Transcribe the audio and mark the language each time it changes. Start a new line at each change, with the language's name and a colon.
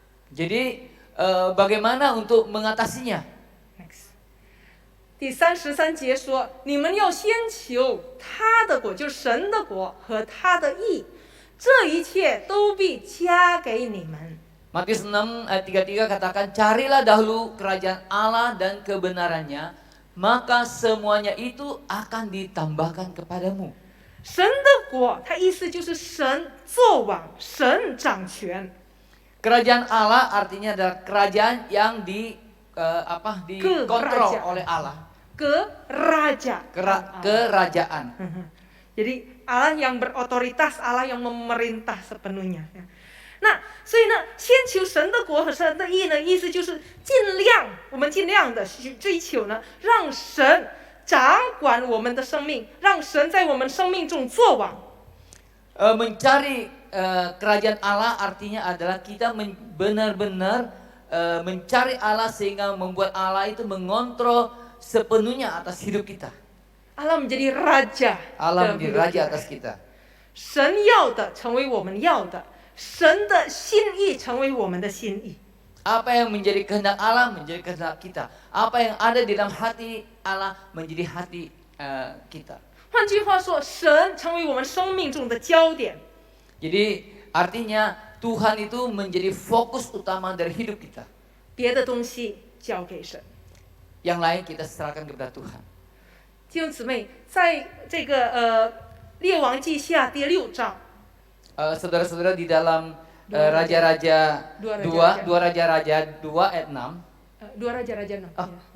Indonesian: Jadi bagaimana untuk mengatasinya?
English: Next.
Chinese: 第33节说：“你们要先求他的国，就是神的国和他的义，这一切都必加给你们。”
Indonesian: Matius 6 ayat 33 katakan, "Carilah dahulu kerajaan Allah dan kebenarannya, maka semuanya itu akan ditambahkan kepadamu."
Chinese: 神的国，它意思就是神作王，神掌权。
Indonesian: Kerajaan Allah artinya adalah kerajaan yang dikontrol oleh Allah. Kerajaan. Jadi Allah yang berotoritas, Allah yang memerintah sepenuhnya.
Chinese: 那所以呢，先求神的国和神的义呢，意思就是我们尽量的去追求呢，让神掌管我们的生命，让神在我们生命中作王。
Indonesian: Mencari kerajaan Allah artinya adalah kita benar-benar mencari Allah sehingga membuat Allah itu mengontrol sepenuhnya atas hidup kita. Allah menjadi raja. Allah menjadi raja atas kita.
Chinese: 神要的成为我们要的，神的心意成为我们的心意。
Indonesian: Apa yang menjadi kehendak Allah menjadi kehendak kita. Apa yang ada di dalam hati Allah menjadi hati kita.
Chinese: 换句话说，神成为我们生命中的焦点。
Indonesian: Jadi artinya Tuhan itu menjadi fokus utama dari hidup kita.
Chinese: 别的东西交给神。
Indonesian: Yang lain kita serahkan kepada Tuhan.
Chinese: 弟兄姊妹，在这个列王记下第6章，
Indonesian: Saudara-saudara di dalam Raja-Raja 2 Raja-Raja 2 ayat 6. 2 Raja-Raja 6.